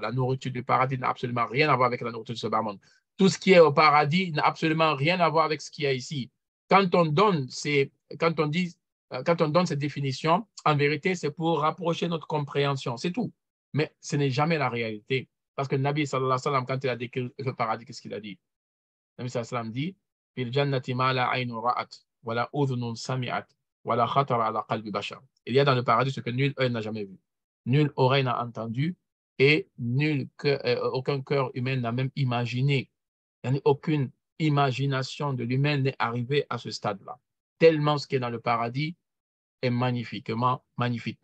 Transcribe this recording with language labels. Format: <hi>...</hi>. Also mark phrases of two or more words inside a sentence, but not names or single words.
<fr>La nourriture du paradis n'a absolument rien à voir avec la nourriture de ce bas monde. Tout ce qui est au paradis n'a absolument rien à voir avec ce qu'il y a ici. Quand on donne quand on donne cette définition, en vérité, c'est pour rapprocher notre compréhension. C'est tout. Mais ce n'est jamais la réalité. Parce que le</fr> <ar>النبي صلى الله عليه وسلم,</ar> <fr>quand il a décrit le paradis, qu'est-ce qu'il a dit?</fr> <ar>Le النبي صلى الله عليه وسلم dit في الجنة ما لا عين رأت ولا أذن سمعت ولا خطر على قلب بشر.</ar> <fr>Il y a dans le paradis ce que nul œil n'a jamais vu, nulle oreille n'a entendu et aucun cœur humain n'a même imaginé. Il n'y a aucune imagination de l'humain n'est arrivée à ce stade-là. Tellement ce qui est dans le paradis est magnifiquement magnifique.</fr>